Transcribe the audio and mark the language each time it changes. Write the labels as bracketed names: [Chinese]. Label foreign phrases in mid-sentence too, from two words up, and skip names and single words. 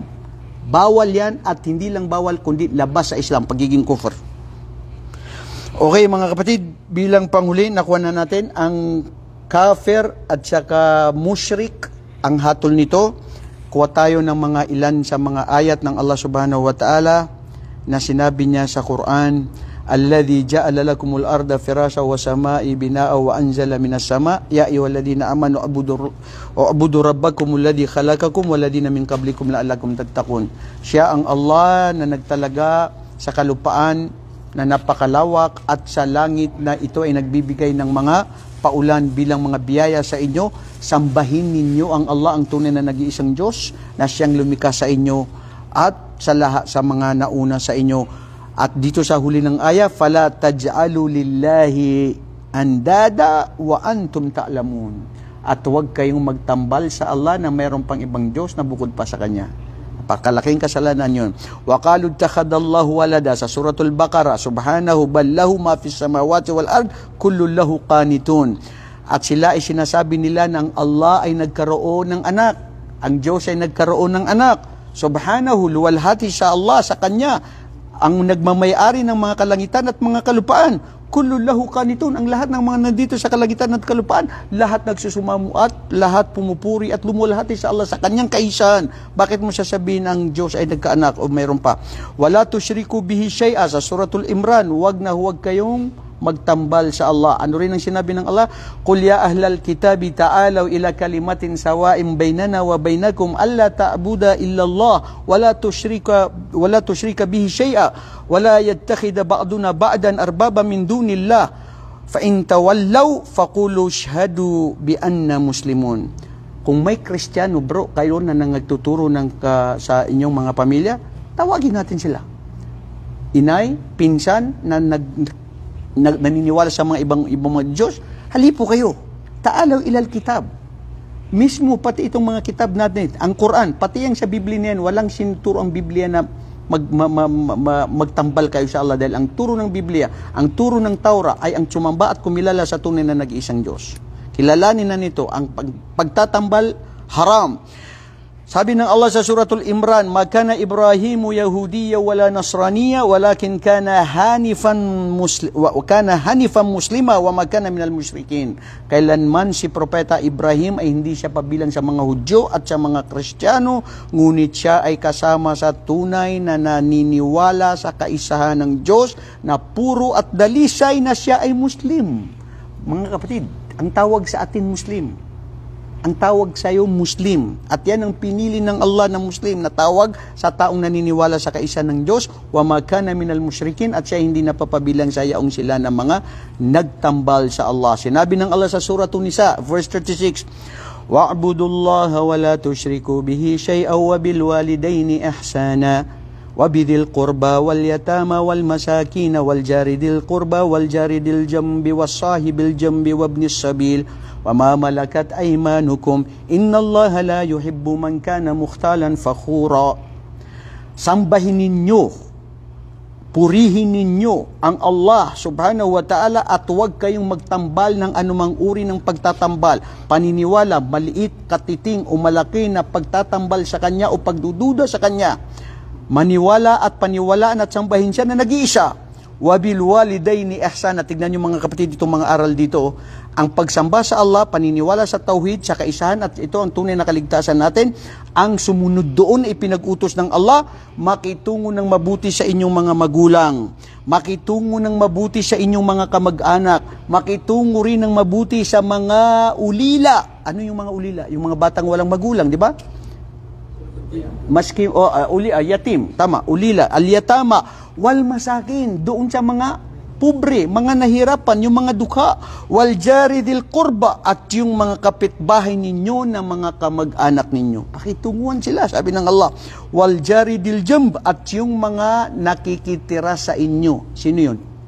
[Filipino] Bawal yan at hindi lang bawal kundi labas sa Islam, pagiging kufr. Okay mga kapatid, bilang panghuli, nakuha na natin ang kafir at saka mushrik, ang hatol nito. Kuha tayo ng mga ilan sa mga ayat ng Allah [Arabic] سبحانه وتعالى [Filipino] na sinabi niya sa Quran, [Arabic] الذي جعل لكم الأرض فراشا والسماء بناء وأنزل من السماء يا أيها الذين آمنوا اعبدوا ربكم الذي خلقكم والذين من قبلكم لعلكم تتقون. [Filipino] Siya ang Allah na nagtalaga sa kalupaan na napakalawak at sa langit na ito ay nagbibigay ng mga paulan bilang mga biyaya sa inyo. Sambahin ninyo ang Allah, ang tunay na nag-iisang Diyos na siyang lumikha sa inyo at sa lahat sa mga nauna sa inyo. At dito sa huli ng aya, [Arabic] فلا تجعلوا لله أندادا وأنتم تعلمون. [Filipino] At huwag kayong magtambal sa Allah na mayroon pang ibang Diyos na bukod pa sa Kanya. Napakalaking kasalanan yun. [Arabic] وقالوا اتخذ الله ولدا sa suratul Baqarah, سبحانه بل له ما في السماوات والأرض كل له قانتون. [Filipino] At sila ay sinasabi nila ng Allah ay nagkaroon ng anak. Ang Diyos ay nagkaroon ng anak. Subhanahu, luwalhati sa Allah, sa Kanya, ang nagmamayari ng mga kalangitan at mga kalupaan. [Arabic] كل له قانتون, [Filipino] ang lahat ng mga nandito sa kalangitan at kalupaan, lahat nagsusumamo at lahat pumupuri at lumulhati sa Allah, sa Kanyang kaisahan. Bakit mo sasabihin ang Diyos ay nagkaanak o mayroon pa? [Arabic] ولا تشركوا به شيئا sa suratul Imran, [Filipino] huwag kayong magtambal sa Allah. Ano rin ang sinabi ng Allah? [Arabic] قل يا أهل الكتاب تعالوا إلى كلمة سواء بيننا وبينكم ألا نعبد إلا الله ولا نشرك به شيئا ولا يتخذ بعضنا بعضا أربابا من دون الله فإن تولوا فقولوا اشهدوا بأنا مسلمون. [Filipino] Kung may Kristiyano, bro, kayo na nagtuturo sa inyong mga pamilya, tawagin natin sila. Inay, pinsan na naniniwala sa mga ibang mga Diyos, halipo kayo. [Arabic] تعالوا إلى الكتاب. [Filipino] Mismo pati itong mga kitab natin, ang Quran, pati yung sa Biblia niyan, walang sinuturo ang Biblia na magtambal kayo sa Allah, dahil ang turo ng Biblia, ang turo ng Taura ay ang sumamba at kumilala sa tunay na nag-iisang Diyos. Kilalanin na nito ang pagtatambal haram. Sabi ng Allah sa suratul Imran, [Arabic] "ما كان إبراهيم يهوديا ولا نصرانيا ولكن كان حنيفا مسلما وما كان من المشركين." [Filipino] Kailanman si propeta Ibrahim ay hindi siya pabilang sa mga Hudyo at sa mga Kristiyano, ngunit siya ay kasama sa tunay na naniniwala sa kaisahan ng Diyos na puro at dalisay na siya ay Muslim. Mga kapatid, ang tawag sa atin Muslim. Ang tawag sa iyo Muslim. At yan ang pinili ng Allah na Muslim, na tawag sa taong naniniwala sa kaisa ng Diyos, [Arabic] وما كان من المشركين, [Filipino] at siya hindi napapabilang sa yaong sila ng mga nagtambal sa Allah. Sinabi ng Allah sa Suratun Nisa, verse 36, [Arabic] "واعبدوا الله ولا تشركوا به شيئا وبالوالدين إحسانا وبذي القربى واليتامى والمساكين والجار ذي القربى والجار الجنب والصاحب بالجنب وابن السبيل وما ملكت أيمانكم إن الله لا يحب من كان مختالا فخورا." [Filipino] Sambahin ninyo, purihin ninyo ang Allah [Arabic] سبحانه وتعالى [Filipino] at huwag kayong magtambal ng anumang uri ng pagtatambal, paniniwala, maliit, katiting o malaki na pagtatambal sa Kanya o pagdududa sa Kanya. Maniwala at paniwalaan at sambahin siya na nag-iisa. [Arabic] وبالوالدين إحسانا. [Filipino] Tignan niyo mga kapatid, itong mga aral dito. Ang pagsamba sa Allah, paniniwala sa tauhid, sa kaisahan, at ito ang tunay na kaligtasan natin. Ang sumunod doon ay pinag-utos ng Allah, makitungo ng mabuti sa inyong mga magulang, makitungo ng mabuti sa inyong mga kamag-anak, makitungo rin ng mabuti sa mga ulila. Ano yung mga ulila? Yung mga batang walang magulang, di ba? Maski yatim, tama, ulila, [Arabic] اليتامى والمساكين, [Filipino] doon sa mga pobre, mga nahirapan, yung mga dukha, [Arabic] والجار ذي القربى, [Filipino] at yung mga kapitbahay ninyo na mga kamag-anak ninyo. Pakitunguhan sila, sabi ng Allah. [Arabic] والجار الجنب, [Filipino] at yung mga nakikitira sa inyo. Sino yun?